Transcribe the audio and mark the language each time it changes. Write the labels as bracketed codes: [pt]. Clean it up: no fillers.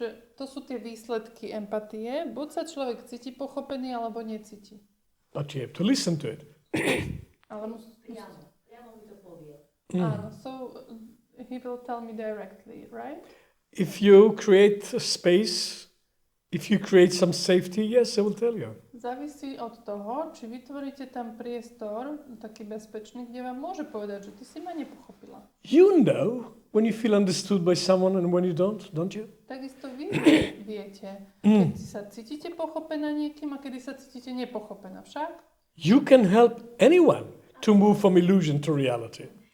[sk] Že to sú tie výsledky empatie. Buď sa človek cíti pochopený, alebo necíti. [en] But you have to listen to it. [sk] Ale Priamo mi to povie. [en] Áno, so he will tell me directly, right? If you create a space, if you create some safety, yes, I will tell you. [sk] Závisí od toho, či vytvoríte tam priestor, taký bezpečný, kde vám môže povedať, že ty si ma nepochopila. [en] You know when you feel understood by someone and when you don't you? [sk] Takisto vy viete, keď sa cítite pochopená niekým a kedy sa cítite nepochopená. Však? [en] You can help anyone to move from illusion to reality.